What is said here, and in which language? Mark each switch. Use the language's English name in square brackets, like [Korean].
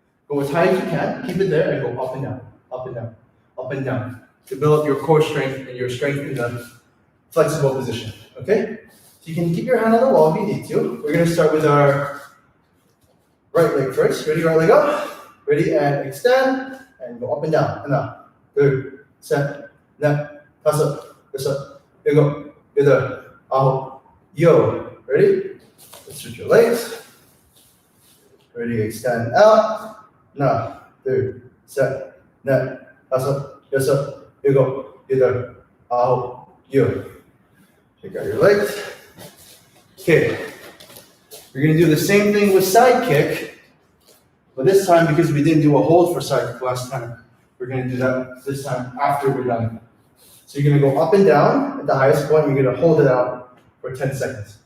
[English] Go as high as you can, keep it there, and go up and down, up and down, up and down to build up your core strength and your strength in the flexible position. Okay? So you can keep your hand on the wall if you need to. We're going to start with our right leg first. Ready? Right leg up. Ready? And extend and go up and down. [Korean] 하나, 둘, 셋, 넷, 다섯, 여섯, 일곱, 여덟, 아홉, 열. [English] Ready? Let's switch your legs. Ready, extend out. [Korean] 하나, 둘, 셋, 넷, 다섯, 여섯, 일곱, 여덟, 아홉, 열. [English] Check out your legs. Okay. We're going to do the same thing with side kick, but this time because we didn't do a hold for side kick last time, we're going to do that this time after we're done. So you're going to go up and down at the highest point. You're going to hold it out for 10 seconds.